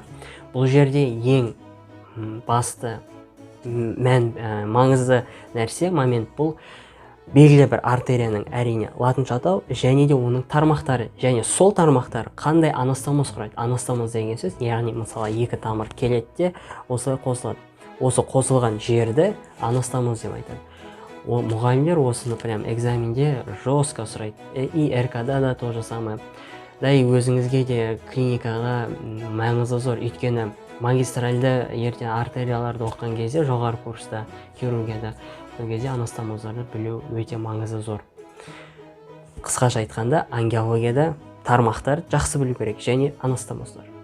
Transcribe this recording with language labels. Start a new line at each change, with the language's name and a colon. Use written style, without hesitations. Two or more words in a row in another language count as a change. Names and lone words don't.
Kazakh: Бұл жерде ең басты маңызды нәрсе, момент бұл белгілі бір артерияның әрине латынша атау және де оның тармақтары, және сол тармақтар қандай анастомоз құрайды. Анастомоз деген сөз, яғни мысалы екі тамыр келеді де осылай қосылады. Осы қосылған жерді анастомоз деп айтады. Мұғалімдер осыны прям экзаменде жестко сұрайды.
Russian: И РКда да то же самое. Да и
Kazakh: өзіңізге де клиникаға маңызы зор. Өйткені магистральды ертең артерияларды оқыған кезде, жоғары курста хирургияда, сол кезде анастомоздарды білу өте маңызы зор. Қысқаша айтқанда, ангиологияда тармақтар жақсы білу керек, және анастомоздар.